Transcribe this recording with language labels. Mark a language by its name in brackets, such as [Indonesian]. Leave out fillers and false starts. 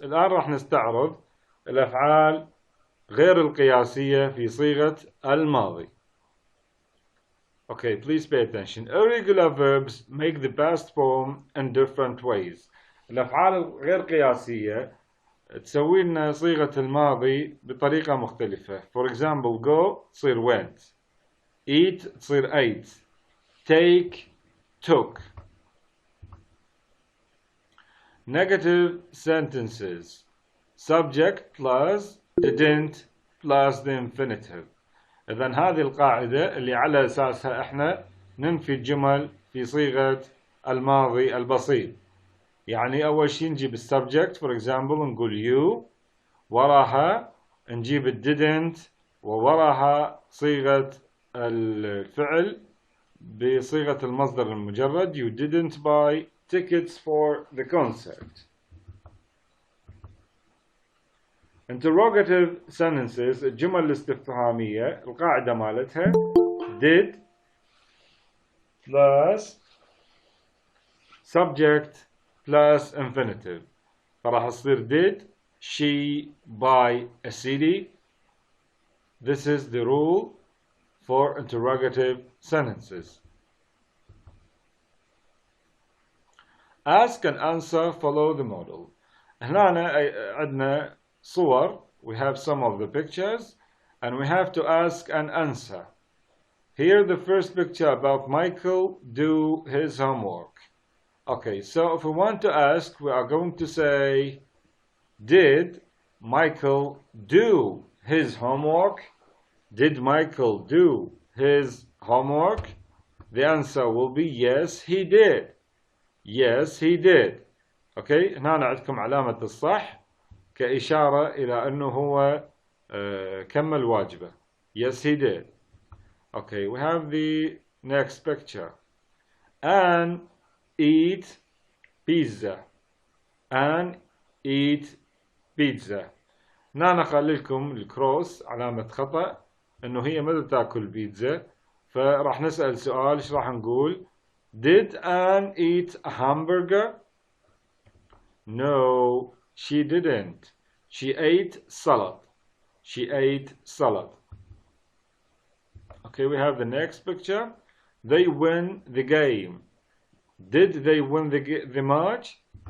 [Arabic] الآن راح نستعرض الأفعال غير القياسية في صيغة الماضي. [English] Okay, please pay attention. Irregular verbs make the past form in different ways. [Arabic] الأفعال الغير قياسية تسوي لنا صيغة الماضي بطريقة مختلفة. [English] For example, go تصير went, eat تصير ate, take took. Negative sentences: subject plus didn't plus the infinitive. [Arabic] إذن هذه القاعدة اللي على أساسها إحنا ننفي الجمل في صيغة الماضي البسيط. يعني أول شيء نجيب السبجect [English] for example [Arabic] نقول you، وراها نجيب didn't، ووراها صيغة الفعل بصيغة المصدر المجرد [English] you didn't buy tickets for the concert. Interrogative sentences [Arabic] الجمل الاستفهامية القاعدة مالتها [English] did plus subject plus infinitive. [Arabic] فراح تصير [English] did she buy a CD. This is the rule for interrogative sentences. Ask and answer follow the model. [Arabic] هنا عندنا صور. [English] We have some of the pictures and we have to ask and answer. Here the first picture about Michael do his homework. Okay, so if we want to ask, we are going to say, did Michael do his homework? Did Michael do his homework? The answer will be yes, he did. Yes, he did. [Arabic] Okay, هنا عندكم علامة الصح كإشارة إلى أنه هو كمل واجبه. [English] Yes, he did. Okay, we have the next picture. Anne eat pizza. Anne eat pizza. [Arabic] هنا نخلي لكم الكروس علامة خطأ إنه هي متى تاكل بيتزا، فراح نسأل سؤال. إيش راح نقول؟ [English] Did Anne eat a hamburger? No, she didn't. She ate salad. She ate salad. Okay, we have the next picture. They win the game. Did they win the match?